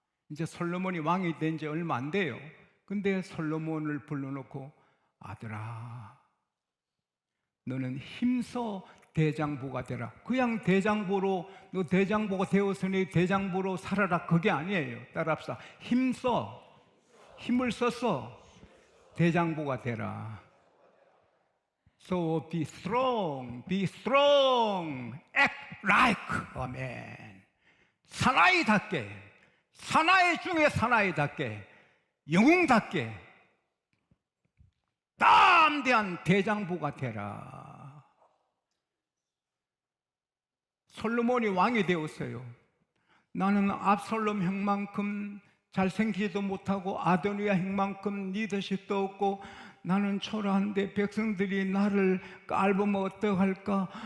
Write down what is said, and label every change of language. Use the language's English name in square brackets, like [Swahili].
[Korean] 이제 솔로몬이 왕이 된 지 얼마 안 돼요. 근데 솔로몬을 불러놓고 아들아, 너는 힘써 대장부가 되라. 그냥 대장부로 너 대장부가 되었으니 대장부로 살아라. 그게 아니에요. 따라합시다. 힘써, 힘을 써서 대장부가 되라. [English] So be strong, act like a man. [Korean] 사나이답게, 사나이 중에 사나이답게, 영웅답게 담대한 대장부가 되라. 솔로몬이 왕이 되었어요. 나는 압살롬 형만큼 잘생기지도 못하고 아도니아 형만큼 리더십도 없고 나는 초라한데 백성들이 나를 깔보면 어떡할까?